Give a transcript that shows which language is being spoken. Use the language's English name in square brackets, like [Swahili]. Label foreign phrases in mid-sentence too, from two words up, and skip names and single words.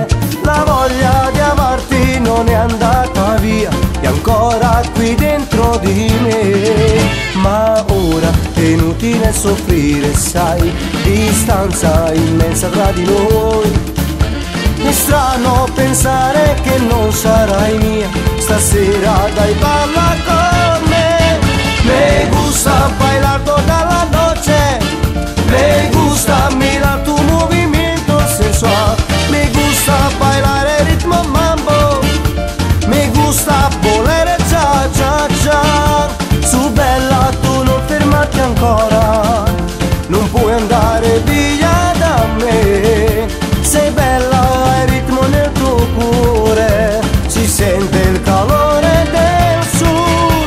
[Italian] La voglia di amarti non è andata via, è ancora qui dentro di me. Ma ora è inutile soffrire, sai, distanza immensa tra di noi. È strano pensare che non sarai mia, stasera dai balla con me. [Spanish] Me gusta bailar toda la noche, me gusta mirar tu movimiento sensual, me gusta bailar el ritmo mambo, me gusta volere cha cha cha. [Italian] Su bella tu non fermarti ancora, non puoi andare via da me. Sei bella, hai ritmo nel tuo cuore, si sente il calore del sud.